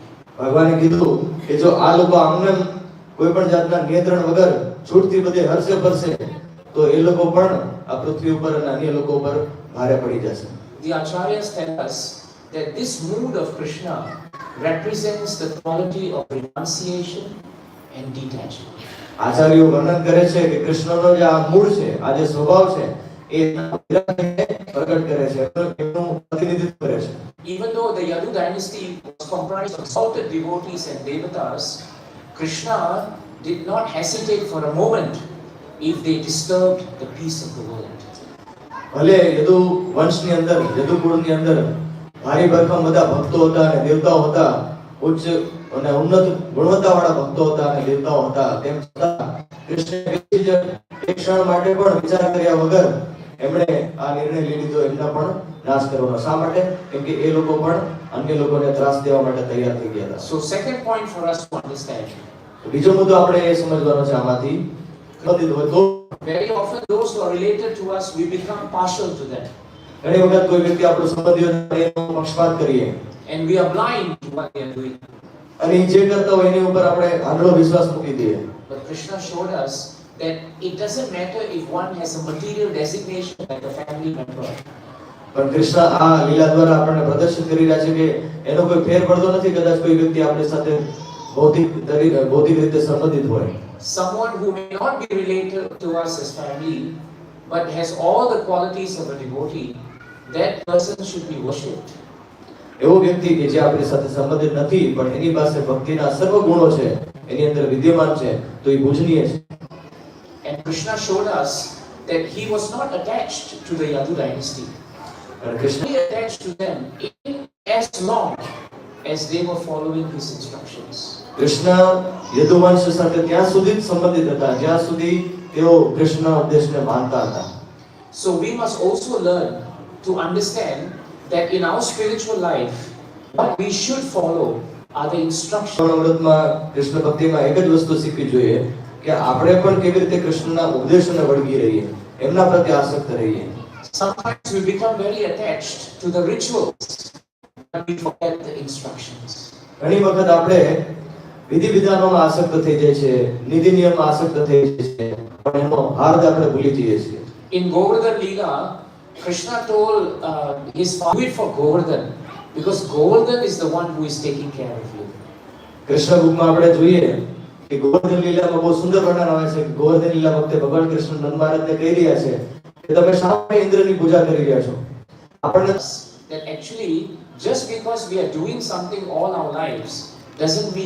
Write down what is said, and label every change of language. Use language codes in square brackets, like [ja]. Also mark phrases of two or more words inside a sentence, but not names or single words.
[gu] ભગવાને કીધું કે જો આ લોકો આમને કોઈ પણ જાતના નિયંત્રણ વગર છૂટથી બધે હરશે ફરશે તો એ લોકો પણ આ પૃથ્વી ઉપર અને અન્ય લોકો ઉપર ભારે પડી જશે. [en] The acharyas tell us that this mood of Krishna represents the quality of renunciation and detachment. [gu] આચાર્યો વર્ણન કરે છે કે કૃષ્ણનો જે આ મૂળ છે, આ જે સ્વભાવ છે એ પ્રગટ કરે છે, એનું પ્રતિનિધિત્વ કરે છે. [en] Even though the Yadu dynasty was comprised of exalted devotees and devatas, Krishna did not hesitate for a moment if they disturbed the peace of the world. [gu] ભલે યદુ વંશની અંદર, યદુકુળની અંદર ભારી ભરખમ બધા ભક્તો હતા અને દેવતાઓ હતા, ઉચ્ચ અને ઉન્નત ગુણવત્તાવાળા ભક્તો હતા અને દેવતાઓ હતા, તેમ છતાં કૃષ્ણએ એક ક્ષણ માટે પણ વિચાર કર્યા વગર એમણે આ નિર્ણય લઈ લીધો એમના પણ નાશ કરવાનો. શા માટે? કેમ કે એ લોકો પણ અન્ય લોકોને ત્રાસ દેવા માટે તૈયાર થઈ ગયા હતા. [en] So second point for us to understand. [gu] બીજો મુદ્દો આપણે એ સમજવાનો છે આમાંથી, [en] very often those who are related to us, we become partial to them. [gu] ઘણી વખત કોઈ વ્યક્તિ આપણો સંબંધીઓ એનો પક્ષપાત કરીએ [en] and we are blind to what they are doing. [gu] અને જે કરતા હોય એની ઉપર આપણે આંધળો વિશ્વાસ મૂકી દઈએ. [en] But Krishna showed us that it doesn't matter if one has a material designation like a family member. [gu] પણ કૃષ્ણ આ લીલા દ્વારા આપણને પ્રદર્શિત કરી રહ્યા છે કે એનો કોઈ ફેર પડતો નથી. કદાચ કોઈ વ્યક્તિ આપણી સાથે ભૌતિક રીતે સંબંધિત હોય, [en] someone who may not be related to us as family but has all the qualities of a devotee, that person should be worshipped. [gu] એવો વ્યક્તિ કે જે આપણી સાથે સંબંધિત નથી પણ એની પાસે ભક્તિના સર્વ ગુણો છે, એની અંદર વિદ્યમાન છે, તો એ પૂજનીય છે. [en] And Krishna showed us that he was not attached to the Yadu dynasty. [gu] અને કૃષ્ણ [en] He attached to them as long as they were following his instructions. [gu] કૃષ્ણ યદુવંશ સાથે ત્યાં સુધી જ સંબંધિત હતા જ્યાં સુધી તેઓ કૃષ્ણના ઉપદેશને માનતા હતા. [en] So we must also learn to understand that in our spiritual life, what we should follow are the instructions. [gu] અમૃતમાં કૃષ્ણ ભક્તિમાં એક જ વસ્તુ શીખવી જોઈએ કે આપણે પણ કેવી રીતે કૃષ્ણના ઉપદેશોને વળગી રહીએ, એમના પ્રત્યે આસક્ત રહીએ. [en] Sometimes we become very attached to the rituals and we forget the instructions. [gu] ઘણી વખત આપણે વિધિ વિધાનોમાં આસક્ત થઈ જાય છે, નીતિ નિયમમાં આસક્ત થઈ જાય છે, પણ એનો હાર્દ આપણે ભૂલી જઈએ છીએ. [en] In Govardhan Leela, Krishna told his father, do it for Govardhan because Govardhan is the one who is taking care of you. [gu] કૃષ્ણ ભૂગમાં આપણે જોઈએ કે ગોવર્ધન લીલામાં બહુ સુંદર વર્ણન આવે છે કે ગોવર્ધન લીલા વખતે ભગવાન કૃષ્ણ નંદ મહારાજને કહી રહ્યા છે કે તમે શા માટે ઇન્દ્રની પૂજા કરી રહ્યા છો. આપણને [en] That actually just because we are doing something all our lives doesn't mean